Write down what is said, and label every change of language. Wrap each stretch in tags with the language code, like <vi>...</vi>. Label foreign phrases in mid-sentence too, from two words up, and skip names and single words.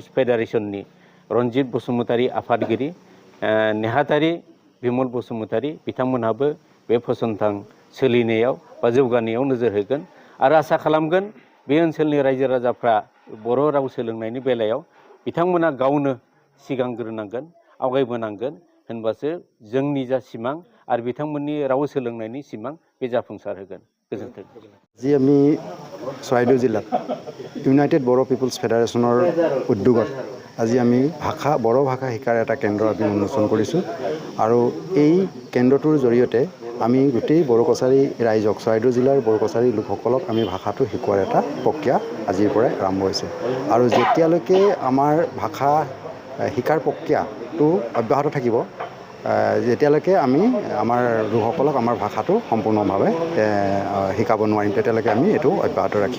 <brx>फेडारेसननि रन्जित बसुमतारी आफादगिरि, नेहाथारि बिमल बसुमतारी बिथांमोनहाबो बे फसंथान सोलिनायाव बा जौगानायाव नोजोर होगोन आरो आसा खालामगोन बे ओनसोलनि रायजो राजाफ्रा बर' राव सोलोंनायनि बेलायाव बिथांमोना गावनो सिगांग्रोनांगोन, आवगायबोनांगोन, होनबासो जोंनि जा सिमां आरो बिथांमोननि राव सोलोंनायनि सिमां बे जाफुंसार होगोन। गोजोन्थों।</brx> <as>আজি আমি চৰাইদেউ জিলাত ইউনাইটেড বড়ো পিপুলছ ফেডাৰেশ্যনৰ উদ্যোগত আজি আমি বড়ো ভাষা শিকাৰ এটা কেন্দ্ৰ আমি উন্মোচন কৰিছোঁ আৰু এই কেন্দ্ৰটোৰ জৰিয়তে আমি গোটেই বড়ো কছাৰী ৰাইজক, চৰাইদেউ জিলাৰ বড়ো কছাৰী লোকসকলক আমি ভাষাটো শিকোৱাৰ এটা প্ৰক্ৰিয়া আজিৰ পৰাই আৰম্ভ হৈছে আৰু যেতিয়ালৈকে আমাৰ ভাষা শিকাৰ প্ৰক্ৰিয়াটো অব্যাহত থাকিব, যেতিয়ালৈকে আমি আমাৰ লোকসকলক আমাৰ ভাষাটো সম্পূৰ্ণভাৱে শিকাব নোৱাৰিম, তেতিয়ালৈকে আমি এইটো অব্যাহত ৰাখিম।</as>